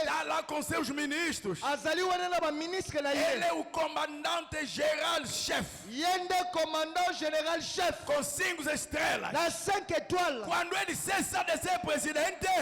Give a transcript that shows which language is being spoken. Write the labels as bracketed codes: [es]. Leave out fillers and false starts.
[pt] Está lá com seus ministros. [ln] Azali wana na ba ministre na [pt] Ele [ln] ye. [pt] é o comandante geral-chefe, [ln] Yende commandant général chef. [pt] com 5 estrelas. [ln] Na 5 étoiles. [pt] Quando ele cessa de ser presidente,